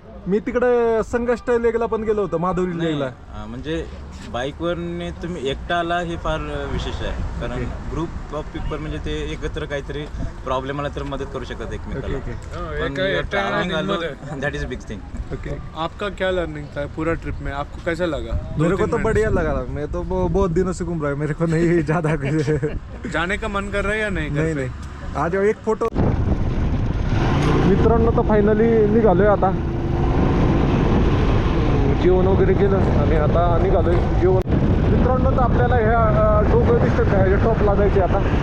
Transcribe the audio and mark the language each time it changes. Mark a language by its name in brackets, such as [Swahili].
[Marathi] मी तिकडे संगष्ट लेकला पण गेलो होतो, माधुरी लेकला. म्हणजे बाईकवर तुम्ही एकटा आला हे फार विशेष आहे. कारण [English] group of people [Marathi] म्हणजे ते एकत्र काहीतरी प्रॉब्लेम आला तर मदत करू शकतात एकमेकाला. [English] That is big thing. Okay, [Hindi] आपका क्या लर्निंग था पूरा ट्रिप में? आपको कैसा लगा? मेरे को तो बढ़िया लगा. मैं तो बहुत दिनों से घूम रहा है, मेरे को नहीं ज्यादा जाने का मन कर रहा है या नहीं? नहीं आज एक फोटो. [Marathi] मित्रांनो, तर फायनली निघालोय आता. जेवण वगैरे केलं आणि आता निघालोय जेवण. मित्रांनो, तर आपल्याला ह्या डोंगर दिसतात का, ह्याच्या टॉपला जायचे आता.